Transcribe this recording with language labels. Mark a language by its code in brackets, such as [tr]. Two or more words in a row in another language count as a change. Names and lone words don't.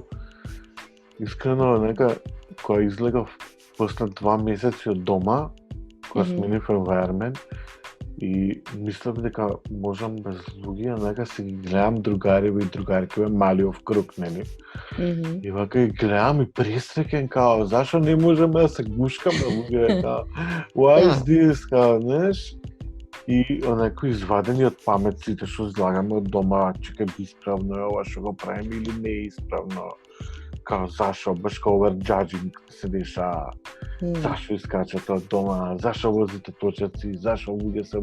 [mk] Искрено, нека, кога излегав после 2 месеци од дома, кога сменив environment, и мислев дека можам без луѓе, нека се ги гледам другариве и другаркиве, малиов круг, нели? И вака ги гледам и пресреќен, као, зашо не можеме да се гушкаме, луѓе, као, [en] why is this, [mk] као, знаеш? И онако извадени од памет сите што излагаме од дома, чекај би исправно е ова што го правиме или не е исправно, као, зашо, баш као overjudging се деша, зашо искачате од дома, зашо возите точаци, зашо луѓе се...